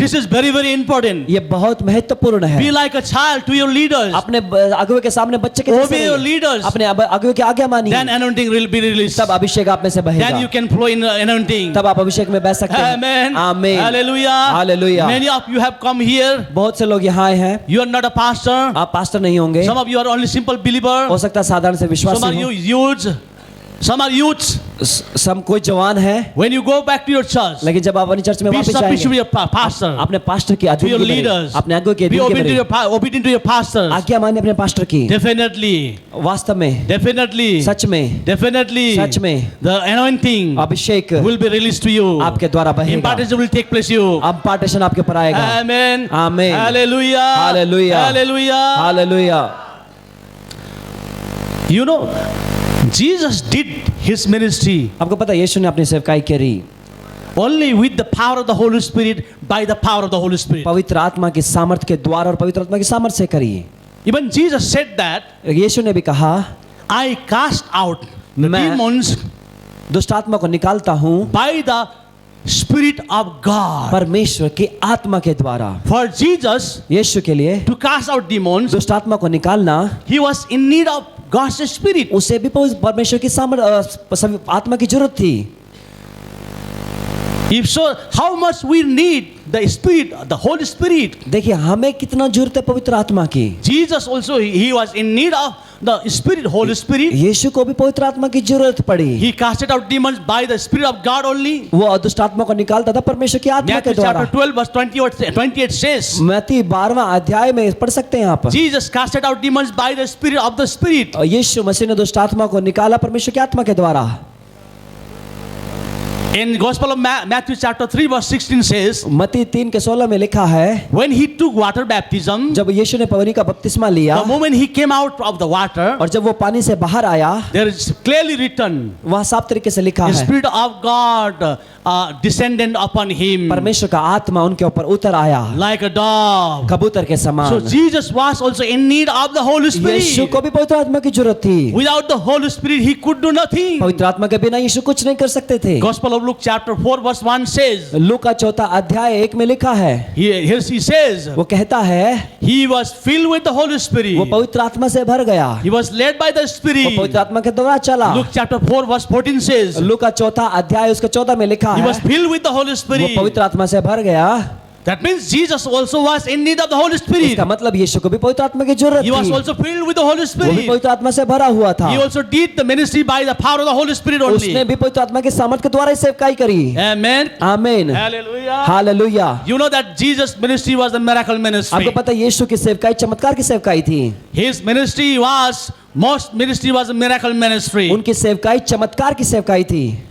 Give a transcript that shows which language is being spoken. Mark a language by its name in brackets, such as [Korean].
[English] This is very, very important. [Hindi] ये बहुत महत्वपूर्ण है। [English] Be like a child to your leaders. [Hindi] अपने अगुवे के सामने बच्चे के जैसे [English] Obey your [Hindi] रहिए। [English] leaders. [Hindi] अपने अगुवे की आज्ञा मानिए, [English] Then anointing will be released. [Hindi] तब अभिषेक आप में से [English] Then [Hindi] बहेगा, [English] you can flow in anointing. [Hindi] तब आप अभिषेक में बह सकते हैं। [English] Amen. [Hindi] आमीन। [English] Hallelujah. Hallelujah. Many of you have come here. [Hindi] बहुत से लोग यहाँ आए हैं, [English] You are not a pastor. [Hindi] आप पास्टर नहीं होंगे, [English] Some of you are only simple believer. [Hindi] हो सकता है साधारण से [English] Some [Hindi] विश्वासी [English] are you [Hindi] हो, [English] youths. Some are youths. [Hindi] सब कोई जवान है, [English] When you go back to your church, [Hindi] लेकिन जब आप अपनी चर्च में [English] be [Hindi] वापस [English] submissive to [Hindi] जाएंगे, [English] your pastor, [Hindi] अपने पास्टर की [English] to your [Hindi] अधीनगी में रहिए, [English] leaders. [Hindi] अपने अगुवे की [English] Be [Hindi] अधीनगी में [English] obedient to [Hindi] रहिए, [English] obedient to your pastors. [Hindi] आज्ञा मानिए अपने पास्टर की। [English] Definitely. [Hindi] वास्तव में, [English] Definitely. [Hindi] सच में, [English] Definitely. [Hindi] सच में [English] The anointing [Hindi] Abhishek [English] will be released to you. [Hindi] आपके द्वारा बहेगा, [English] Impartation will take place to you. [Hindi] अब पार्टीशन आपके ऊपर आएगा। [English] Amen. Amen. Hallelujah. Hallelujah. Hallelujah. [Hindi] Hallelujah. [English] You know, Jesus did his ministry [Hindi] आपको पता है यीशु ने अपनी सेवकाई करी [English] only with the power of the Holy Spirit, by the power of the Holy Spirit. [Hindi] पवित्र आत्मा की सामर्थ के द्वारा और पवित्र आत्मा की सामर्थ से करी। [English] Even Jesus said that, [Hindi] यीशु ने भी कहा, [English] I cast out the [Hindi] मैं- [English] demons [Hindi] दुष्ट आत्मा को निकालता हूँ [English] by the Spirit of God. [Hindi] परमेश्वर की आत्मा के द्वारा। [English] For Jesus [Hindi] यीशु के लिए [English] to cast out demons, [Hindi] दुष्ट आत्मा को निकालना, [English] he was in need of God's Spirit. [Hindi] उसे भी परमेश्वर की आत्मा की जरूरत थी। [English] If so, how much we need the Spirit, the Holy Spirit. [Hindi] देखिए हमें कितना जरूरत है पवित्र आत्मा की। [English] Jesus also, he was in need of the Spirit, Holy Spirit. [Hindi] यीशु को भी पवित्र आत्मा की जरूरत पड़ी। [English] He casted out demons by the Spirit of God only. [Hindi] वो दुष्ट आत्मा को निकालता था परमेश्वर की आत्मा के [English] Matthew [Hindi] द्वारा। [English] chapter 12 verse 28 says, [Hindi] मत्ती 12वां अध्याय में पढ़ सकते हैं आप। [English] Jesus casted out demons by the Spirit of the Spirit. [Hindi] और यीशु मसीह ने दुष्ट आत्मा को निकाला परमेश्वर की आत्मा के द्वारा। [English] In Gospel of Matthew chapter 3 verse 16 says, [Hindi] मत्ती 3:16 में लिखा है, [English] when he took water baptism, [Hindi] जब यीशु ने पानी का बपतिस्मा लिया [English] the moment he came out of the water, [Hindi] और जब वो पानी से बाहर आया, [English] there is clearly written, [Hindi] वहाँ साफ तरीके से लिखा [English] the [Hindi] है, [English] Spirit of God descended upon him [Hindi] परमेश्वर का आत्मा उनके ऊपर उतर आया [English] like a dove. [Hindi] कबूतर के [English] So [Hindi] समान। [English] Jesus was also in need of the Holy [Hindi] यीशु को [English] Spirit. [Hindi] भी पवित्र आत्मा की जरूरत थी। [English] Without the Holy Spirit, he could do nothing. [Hindi] पवित्र आत्मा के बिना यीशु कुछ नहीं कर सकते थे। [English] Gospel of Luke chapter 4 verse 1 says, [Hindi] लूका 4 अध्याय 1 में लिखा है, [English] here he says, [Hindi] वो कहता है [English] he was filled with the Holy [Hindi] वो [English] Spirit. [Hindi] पवित्र आत्मा से भर गया, [English] He was led by the [Hindi] वो [English] Spirit. [Hindi] पवित्र आत्मा के द्वारा चला। [English] Luke chapter 4 verse 14 says, [Hindi] लूका 4 अध्याय उसके 14 में लिखा [English] he [Hindi] है [English] was filled with the Holy [Hindi] वो [English] Spirit. [Hindi] पवित्र आत्मा से भर गया। [English] That means Jesus also was in need of the Holy Spirit. [Hindi] इसका मतलब यीशु को भी पवित्र आत्मा की जरूरत [English] He was [Hindi] थी, [English] also filled with the Holy [Hindi] वो भी [English] Spirit. [Hindi] पवित्र आत्मा से भरा हुआ था। [English] He also did the ministry by the power of the Holy Spirit [Hindi] उसने [English] only. [Hindi] भी पवित्र आत्मा के सामर्थ के द्वारा ही सेवकाई करी। [English] Amen. [Hindi] आमीन, [English] Hallelujah. [Hindi] Hallelujah. [English] You know that Jesus' ministry was the miracle ministry. [Hindi] आपको पता है यीशु की सेवकाई चमत्कार की सेवकाई थी। [English] His ministry was, most ministry was a miracle ministry. [Hindi] उनकी सेवकाई चमत्कार की सेवकाई थी।